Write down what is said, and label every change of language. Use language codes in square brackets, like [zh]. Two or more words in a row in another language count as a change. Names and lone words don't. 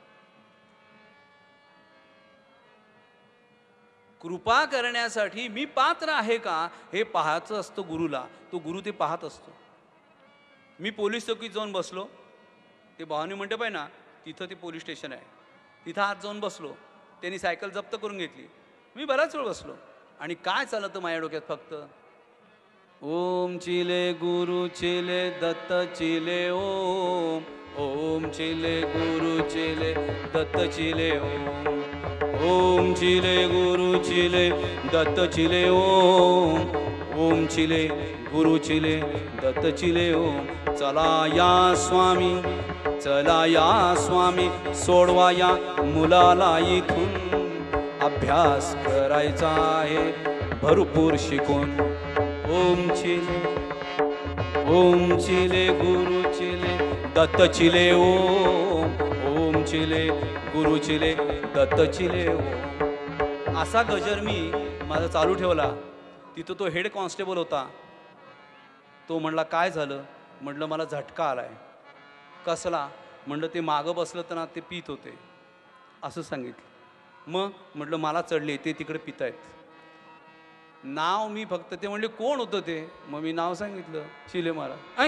[mr] कृपा करण्यासाठी मी पात्र आहे का हे पाहायचं असतं गुरुला, तो गुरु ते पाहत असतो. मी पोलीस चौकीत जाऊन बसलो, ते भवानी मंडप आहे ना तिथं ते पोलीस स्टेशन आहे, तिथं आत जाऊन बसलो. त्यांनी सायकल जप्त करून घेतली. मी बराच वेळ बसलो आणि काय चालतं माझ्या डोक्यात फक्त, ओम चिले गुरु चिले दत्त चिले ओम, ओम चिले गुरु चिले दत्त चिले ओम, ओम चिले गुरु चिले दत्त चिले ओम, ओम चिले गुरु चिले दत्त चिले ओम. चला या स्वामी, चला या स्वामी, सोडवा या मुलाला इथून, अभ्यास करायचा आहे भरपूर शिकून. ओम चिले, ओम चिले गुरु चिले दत्त चिले ओम, ओम चिले गुरु चिले दत्त चिले ओम. असा गजर मी माझा चालू ठेवला. तिथं तो हेड कॉन्स्टेबल होता. तो म्हणला काय झालं, म्हटलं मला झटका आलाय. कसला, म्हटलं ते मागं बसलं तर ना ते पित होते, असं सांगितलं. मग म्हटलं मला चढले, ते तिकडे पितायत. नाव मी फक्त, ते म्हणले कोण होतं ते, मग मी नाव सांगितलं, चिले महाराज.